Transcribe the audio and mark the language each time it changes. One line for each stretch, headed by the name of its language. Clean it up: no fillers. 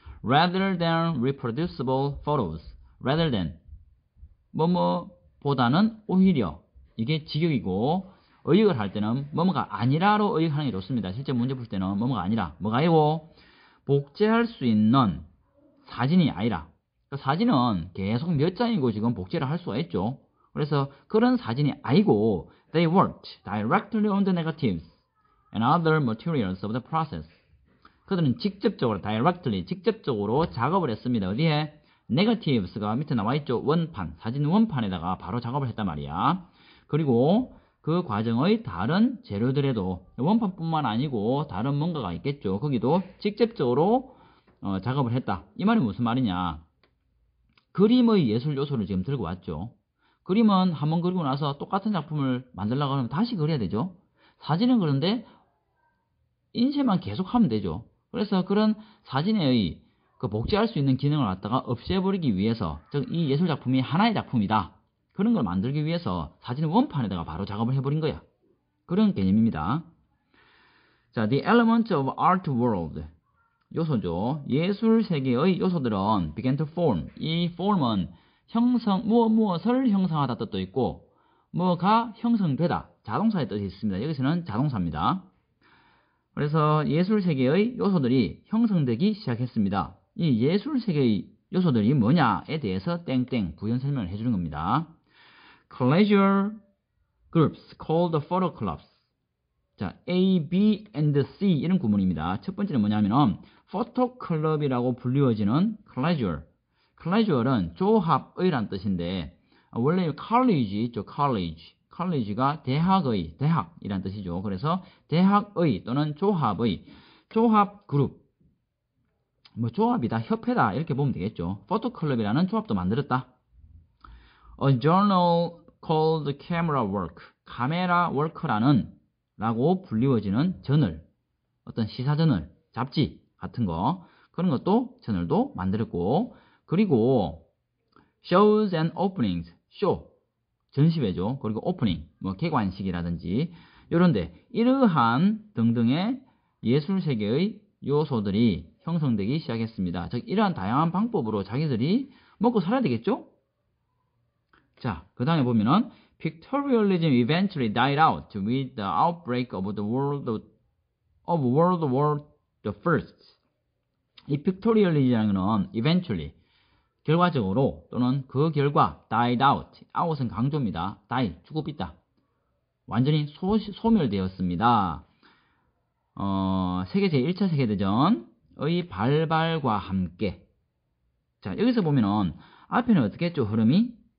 Korean: Rather than reproducible photos, rather than 뭐뭐보다는 오히려, 이게 직역이고 의역을 할 때는 뭐뭐가 아니라로 의역하는 게 좋습니다. 실제 문제 풀 때는 뭐뭐가 아니라 뭐가요? 복제할 수 있는 사진이 아니라, 그러니까 사진은 계속 몇 장이고 지금 복제를 할 수가 있죠.
English: 그래서 그런 사진이 아니고 they worked directly on the negatives and other materials of the process.
Korean: 그들은 직접적으로 directly, 직접적으로 작업을 했습니다. 어디에? negatives가 밑에 나와있죠. 원판, 사진 원판에다가 바로 작업을 했단 말이야. 그리고 그 과정의 다른 재료들에도 원판뿐만 아니고 다른 뭔가가 있겠죠. 거기도 직접적으로 작업을 했다. 이 말이 무슨 말이냐? 그림의 예술 요소를 지금 들고 왔죠. 그림은 한번 그리고 나서 똑같은 작품을 만들려고 하면 다시 그려야 되죠. 사진은 그런데 인쇄만 계속 하면 되죠. 그래서 그런 사진의 그 복제할 수 있는 기능을 갖다가 없애버리기 위해서, 즉 이 예술 작품이 하나의 작품이다, 그런 걸 만들기 위해서 사진 원판에다가 바로 작업을 해버린 거야. 그런 개념입니다. 자, the elements of art world, 요소죠. 예술 세계의 요소들은 began to form. 이 form은 무엇을 형성하다 뜻도 있고 뭐가 형성되다, 자동사의 뜻이 있습니다. 여기서는 자동사입니다. 그래서 예술 세계의 요소들이 형성되기 시작했습니다. 이 예술 세계의 요소들이 뭐냐에 대해서 땡땡 부연 설명을 해주는 겁니다.
English: Pleasure groups called photo clubs.
Korean: 자, A, B, and C 이런 구문입니다. 첫 번째는 뭐냐면은 포토 클럽이라고 불리워지는 pleasure. pleasure는 조합의란 뜻인데 원래 college 있죠. college가 대학이란 뜻이죠. 그래서 대학의 또는 조합의, 조합 그룹, 뭐 조합이다, 협회다 이렇게 보면 되겠죠. 포토클럽이라는 조합도 만들었다. A journal called Camera Work, 카메라 워크라는 라고 불리워지는 저널, 어떤 시사 저널, 잡지 같은 거, 그런 것도 저널도 만들었고, 그리고 shows and openings, 쇼 전시회죠. 그리고 오프닝, 뭐 개관식이라든지 이런데 이러한 등등의 예술 세계의 요소들이 형성되기 시작했습니다. 즉 이러한 다양한 방법으로 자기들이 먹고 살아야 되겠죠?
English: 자, 그 다음에 보면은 Pictorialism eventually died out with the outbreak of World War the First.
Korean: 이 Pictorialism이라는 것은 eventually, 결과적으로 또는 그 결과 died out, out은 강조입니다. die, 죽어있다, 완전히 소멸되었습니다. 세계 제1차 세계대전의 발발과 함께. 자, 여기서 보면은 앞에는 어떻게 했죠? 흐름이